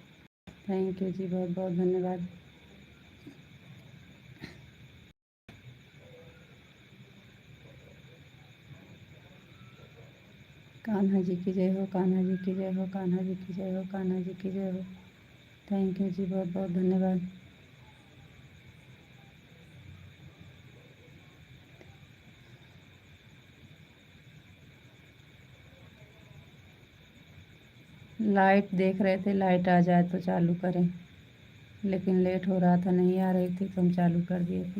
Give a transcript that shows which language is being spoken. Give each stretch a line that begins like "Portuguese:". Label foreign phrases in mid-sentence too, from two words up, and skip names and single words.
English: thank you
Hindi: जी, बहुत बहुत धन्यवाद। कान्हा जी की जय हो, कान्हा जी की जय हो, कान्हा जी की जय हो, कान्हा जी की जय हो।
English: thank you
Hindi: जी, बहुत बहुत धन्यवाद। लाइट देख रहे थे, लाइट आ जाए तो चालू करें, लेकिन लेट हो रहा था, नहीं आ रही थी तो हम चालू कर दिए थे।